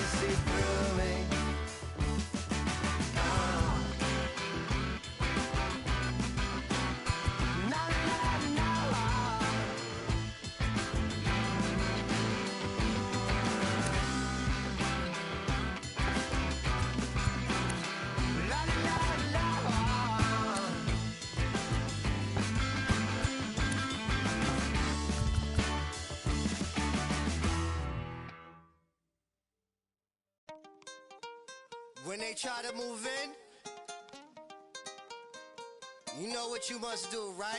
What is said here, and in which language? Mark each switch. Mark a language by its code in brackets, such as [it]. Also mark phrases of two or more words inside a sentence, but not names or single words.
[en] me through me. Na, na, na. La, la, la. When they try to move in, you know what you must do, right?